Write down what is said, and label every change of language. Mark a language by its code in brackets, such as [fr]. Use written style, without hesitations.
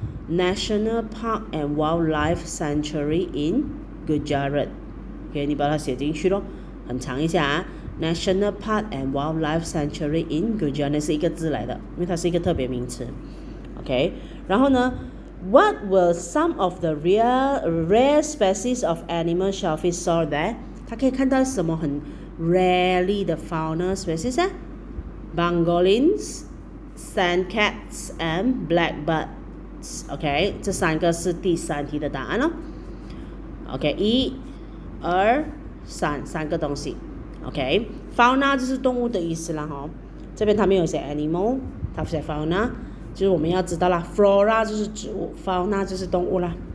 [zh] National Park and Wildlife Sanctuary in Gujarat OK 你把它写进去咯很长一下啊National Park and Wildlife Sanctuary in Gujarat 是一个字来的，因为它是一个特别名词。 [en] OK， [zh] 然后呢 [en] ，What were some of the rare species of animal shellfish saw there？ [zh] 它可以看到什么很 rarely 的 fauna species 啊 ？ [en] Pangolins, sandcats and blackbirds。 [zh] OK， 这3个是第3题的答案咯。OK， 1、2、3个东西。 OK， fauna 就是动物的意思啦哈，这边他没有写 animal， 他写 fauna， 就是我们要知道啦 ，flora 就是植物 ，fauna 就是动物啦。